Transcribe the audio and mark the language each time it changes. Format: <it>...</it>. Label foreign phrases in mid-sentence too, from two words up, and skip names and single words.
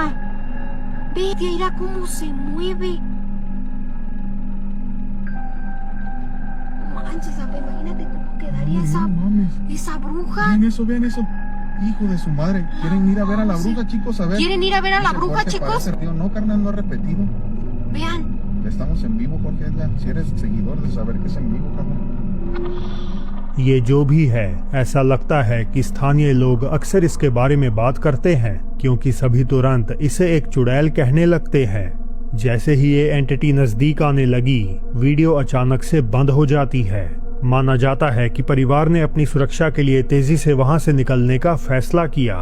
<es>Bestia, mira cómo se mueve. No manches, apá, imagínate cómo quedaría No mames. esa bruja. Vean eso, vean eso. Hijo de su madre. ¿Quieren ir a ver a la bruja, chicos? A ver. ¿Quieren ir a ver a la Ese bruja, fuerte chicos? parece, tío. No, carnal, no ha repetido. Vean. Estamos en vivo, Jorge Edgar. Si eres seguidor de saber que es en vivo, carnal.</es> <hi>ये जो भी है, ऐसा लगता है कि स्थानीय लोग अक्सर इसके बारे में बात करते हैं, क्योंकि सभी तुरंत इसे एक चुड़ैल कहने लगते हैं। जैसे ही ये एंटिटी नजदीक आने लगी, वीडियो अचानक से बंद हो जाती है। माना जाता है कि परिवार ने अपनी सुरक्षा के लिए तेजी से वहां से निकलने का फैसला किया।</hi>